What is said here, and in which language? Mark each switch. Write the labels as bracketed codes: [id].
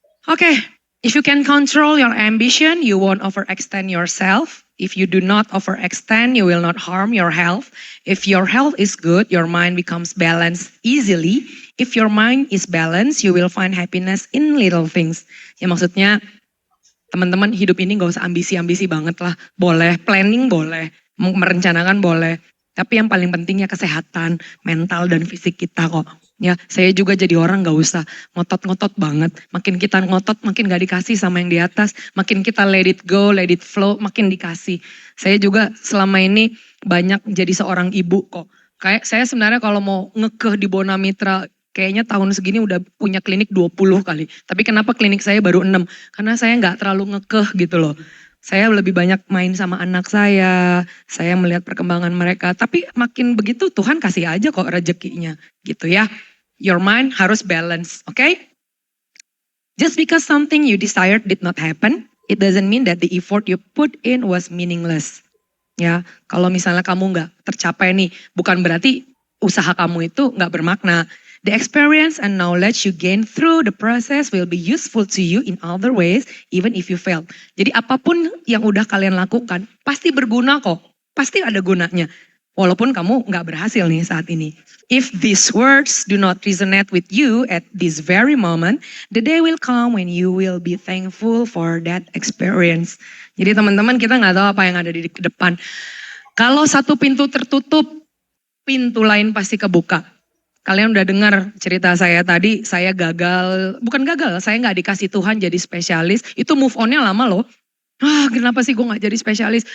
[en] Oke, if you can control your ambition, you won't overextend yourself. If you do not overextend, you will not harm your health. If your health is good, your mind becomes balanced easily. If your mind is balanced, you will find happiness in little things. [id] Ya maksudnya, teman-teman hidup ini gak usah ambisi-ambisi banget lah. Boleh, planning boleh, merencanakan boleh. Tapi yang paling pentingnya kesehatan mental dan fisik kita kok. Ya, saya juga jadi orang gak usah ngotot-ngotot banget. Makin kita ngotot makin gak dikasih sama yang di atas. Makin kita [en] let it go, let it flow, [id] makin dikasih. Saya juga selama ini banyak jadi seorang ibu kok. Kayak saya sebenarnya kalau mau ngekeh di Bona Mitra, kayaknya tahun segini udah punya klinik 20 kali. Tapi kenapa klinik saya baru 6? Karena saya gak terlalu ngekeh gitu loh. Saya lebih banyak main sama anak saya melihat perkembangan mereka. Tapi makin begitu Tuhan kasih aja kok rezekinya gitu ya. [en] Your mind [id] harus [en] balance, okay? Just because something you desired did not happen, it doesn't mean that the effort you put in was meaningless. [id] Ya, kalau misalnya kamu nggak tercapai nih, bukan berarti usaha kamu itu nggak bermakna. [en] The experience and knowledge you gain through the process will be useful to you in other ways, even if you fail. [id] Jadi apapun yang udah kalian lakukan, pasti berguna kok. Pasti ada gunanya. Walaupun kamu nggak berhasil nih saat ini. [en] If these words do not resonate with you at this very moment, the day will come when you will be thankful for that experience. [id] Jadi teman-teman kita nggak tahu apa yang ada di depan. Kalau satu pintu tertutup, pintu lain pasti kebuka. Kalian udah dengar cerita saya tadi, saya gagal, bukan gagal, saya nggak dikasih Tuhan jadi spesialis, itu move on-nya lama loh. Kenapa sih gue gak jadi spesialis?